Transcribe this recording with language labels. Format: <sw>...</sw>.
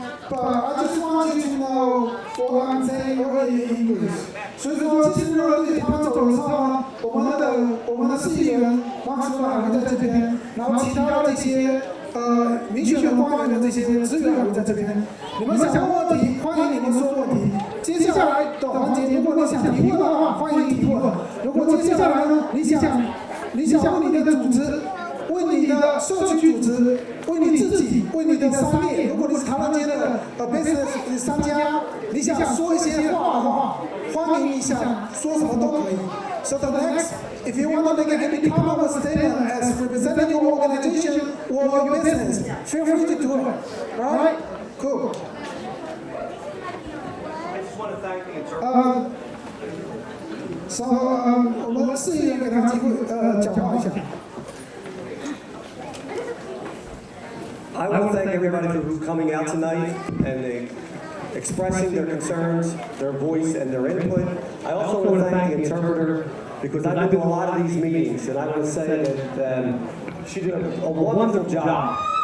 <en>But I just want you to know what I'm saying over in English.</en> <zh>所以说，其实对他们走的时候呢，我们的市议员王主任还会在这边，然后其他的这些民选的官员的这些资源还会在这边。你们想问问题，欢迎你们说问题。接下来的环节，如果你想提问的话，欢迎提问。如果接下来呢，你想问你的组织。为你的社区组织，为你自己，为你的商业，如果你是唐人街的business 商家，你想说一些话的话，欢迎你想说什么都可以。</zh> <en>So the next, if you want to make any comment or statement as representing your organization or your business, feel free to do it. All right? Cool. I just want to thank the interpreter.</en> <zh>So 我们市议员给他机会讲话一下。</zh> <en>I want to thank everybody for coming out tonight and expressing their concerns, their voice, and their input. I also want to thank the interpreter because I've been to a lot of these meetings, and I want to say that she did a wonderful job.</en>